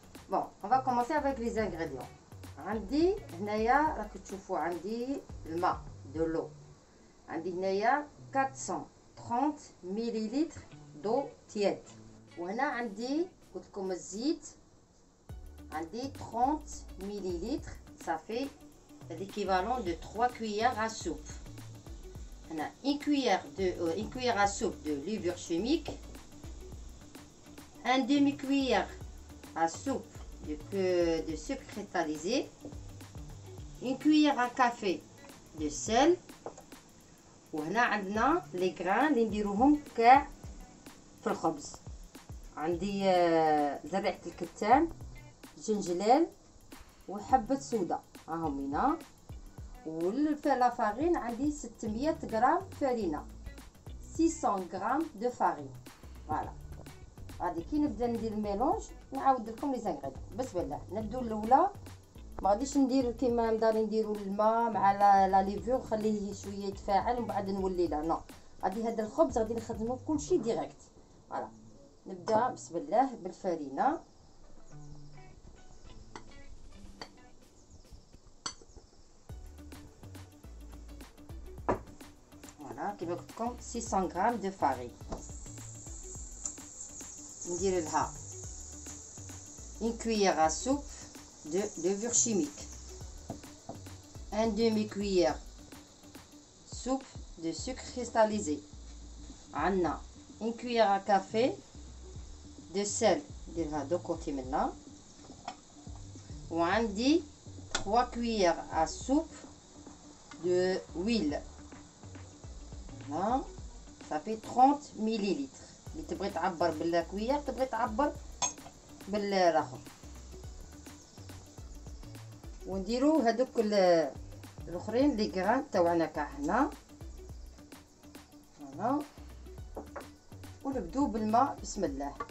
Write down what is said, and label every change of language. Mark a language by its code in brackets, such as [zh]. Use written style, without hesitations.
[fr] بون on va commencer avec les ingrédients. [ar] عندي هنايا راكم تشوفوا عندي الماء دو لو، عندي هنايا 430 مليلتر دو تياد، وهنا عندي قلت لكم الزيت عندي 30 مليلتر، [fr] ça fait l'équivalent de 3 cuillères à soupe. On a une cuillère à soupe de levure chimique, un demi-cuillère à soupe de sucre cristallisé, une cuillère à café de sel. [ar] وهنا عندنا لي غران اللي نديروهم كاع في الخبز. عندي زرعة الكتان، جنجلال وحبة سودا راهم هنا. واللا فارين عندي 600 غرام فرينه، 600 غرام دو فارين. فوالا غادي كي نبدا ندير الميلونج نعاود لكم لي زانغريديون. بسم الله نبداو الاولى. ما غاديش ندير كيما نضاري نديروا الماء مع لا ليفور خليه شويه يتفاعل ومن بعد نولي لا نو، غادي هذا الخبز غادي نخدمو كلشي ديريكت. فوالا نبدا بسم الله بالفرينه. كيما قلت لكم 600 غرام دو فارين. ندير لها [fr] une cuillère à soupe de levure chimique, un demi cuillère soupe de sucre cristallisé, [ar] عندنا [fr] une cuillère à café de sel [ar] نديرها دو كوتي منا، وعندي [fr] 3 cuillères à soupe de huile. [ar] ها صافي 30 مليلتر. اللي تبغي تعبر بالكوير تبغي تعبر بالاخر. ونديرو هذوك الاخرين لي غران تاعنا كاع هنا. هنا ونبداو بالماء بسم الله.